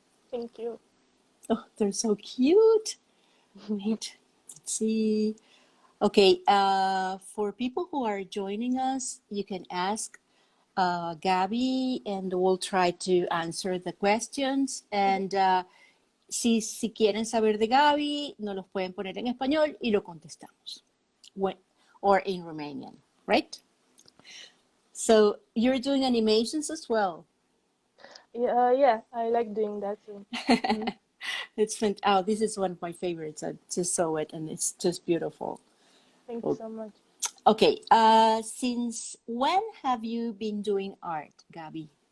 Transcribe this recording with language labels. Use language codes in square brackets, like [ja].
[en] Thank you. Oh, they're so cute. Wait, let's see. Okay, for people who are joining us, you can ask Gabi and we'll try to answer the questions. [es] And si quieren saber de Gabi, nos los pueden poner en español y lo contestamos. [en] Or in Romanian, right? So you're doing animations as well. Yeah, I like doing that too. It's fantastic. Oh, this is one of my favorites. I just saw it and it's just beautiful. Thank you so much. Okay, since when have you been doing art, Gabi?